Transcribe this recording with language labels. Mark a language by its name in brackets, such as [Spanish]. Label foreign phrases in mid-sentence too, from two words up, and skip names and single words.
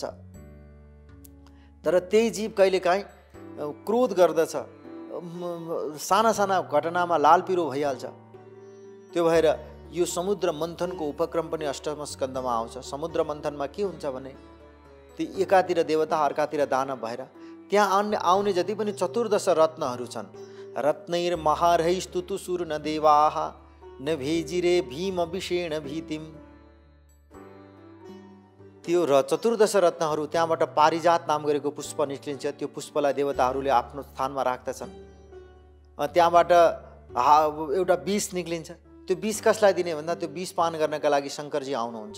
[Nepali] तर त्यही जीव कहिलेकाहीँ क्रोध गर्दछ, साना साना घटनामा लाल पिरो भइहाल्छ। त्यो भएर यो समुद्र मन्थनको उपक्रम पनि अष्टम स्कन्धमा आउँछ। समुद्र मन्थनमा के हुन्छ भने ती एकातिर देवता अर्कातिर दानव भएर त्यहाँ आउने जति पनि 14 रत्नहरू छन्। [Sanskrit] रत्नैर महारैस्तुतुसुर न देवाः न भेजिरे भीम विषेण भीतिम। [Nepali] त्यो 14 रत्नहरू त्यहाँबाट पारिजात नाम गरेको पुष्प निस्किन्छ। त्यो पुष्पलाई देवताहरूले आफ्नो स्थानमा राख्दछन्। त्यहाँबाट एउटा विष निक्लिन्छ। त्यो विष कसलाई दिने भन्दा त्यो विष पान गर्नका लागि शङ्करजी आउनुहुन्छ।